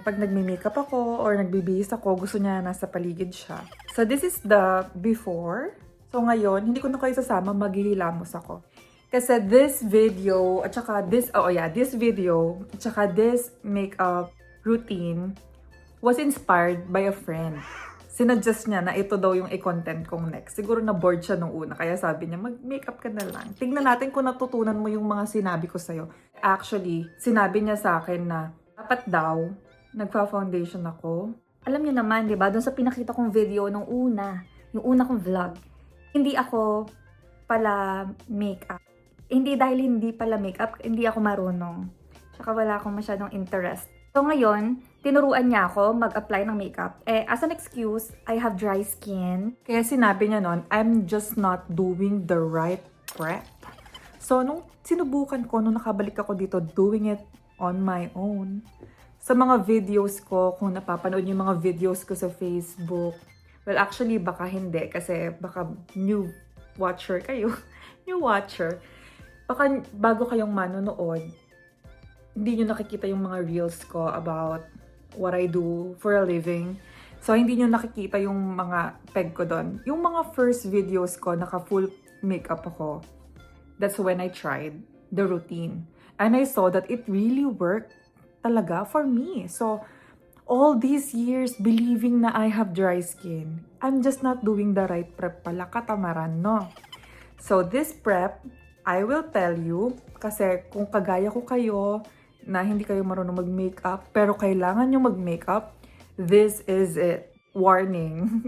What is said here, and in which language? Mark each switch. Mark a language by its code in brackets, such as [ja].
[tl] Pag nagme-makeup ako or nagbibihis ako, gusto niya nasa paligid siya. [en] So this is the before. [tl] So ngayon, hindi ko na kayo sasama, maghihilamos ako. [en] Kasi this video, at saka this video, at saka this makeup routine was inspired by a friend. [tl] Sinuggest niya na ito daw yung i-content kong next. Siguro na bored siya nung una, kaya sabi niya, mag-makeup ka na lang. Tignan natin kung natutunan mo yung mga sinabi ko sa'yo. Actually, sinabi niya sa akin na dapat daw, nagpa-foundation ako. Alam niyo naman, di ba, doon sa pinakita kong video nung una, yung una kong vlog, hindi ako pala makeup. Hindi dahil hindi pala makeup, hindi ako marunong. Tsaka wala akong masyadong interest. So ngayon, tinuruan niya ako mag-apply ng makeup. [en] As an excuse, I have dry skin. Kaya sinabi niya nun, I'm just not doing the right prep. [tl] So, nung sinubukan ko, nung nakabalik ako dito, [en] doing it on my own. [tl] Sa mga videos ko, kung napapanood yung mga videos ko sa Facebook, well, actually, baka hindi, kasi baka new watcher kayo. New watcher. Baka bago kayong manonood, hindi nyo nakikita yung mga reels ko [en] about what I do for a living. [tl] So, hindi nyo nakikita yung mga peg ko doon. Yung mga first videos ko, naka-full makeup ako. [en] That's when I tried the routine. And I saw that it really worked talaga for me. So, all these years believing na I have dry skin, I'm just not doing the right prep pala. [tl] Katamaran, no? So, [en] this prep, I will tell you, [tl] kasi kung kagaya ko kayo, na hindi kayo marunong mag-makeup, pero kailangan nyo mag-makeup, [en] this is it. [tl] Warning.